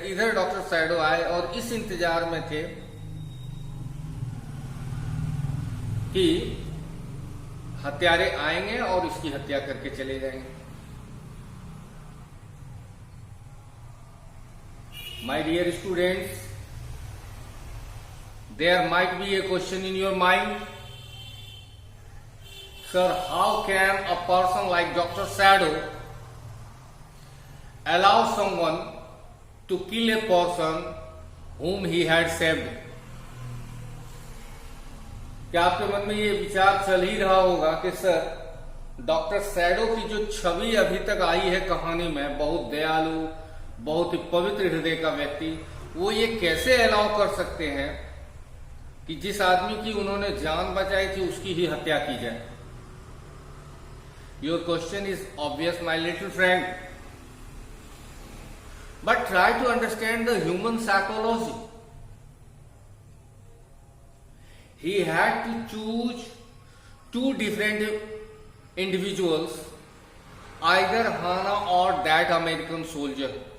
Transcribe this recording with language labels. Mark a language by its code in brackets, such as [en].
[hi] इधर doctor shadow आए और इस इंतजार में थे कि हत्यारे आएंगे और इसकी हत्या करके चले जाएंगे। [en] My dear students, there might be a question in your mind, sir, how can a person like Dr. Sado allow someone to kill a person whom he had saved? [hi] क्या आपके मन में ये विचार चल ही रहा होगा कि सर, डॉक्टर सैडो की जो छवि अभी तक आई है कहानी में, बहुत दयालु, बहुत ही पवित्र हृदय का व्यक्ति, वो ये कैसे अलाउ कर सकते हैं कि जिस आदमी की उन्होंने जान बचाई थी उसकी ही हत्या की जाए? [en] Your question is obvious, my little friend. But try to understand the human psychology. He had to choose two different individuals, either Hana or that American soldier.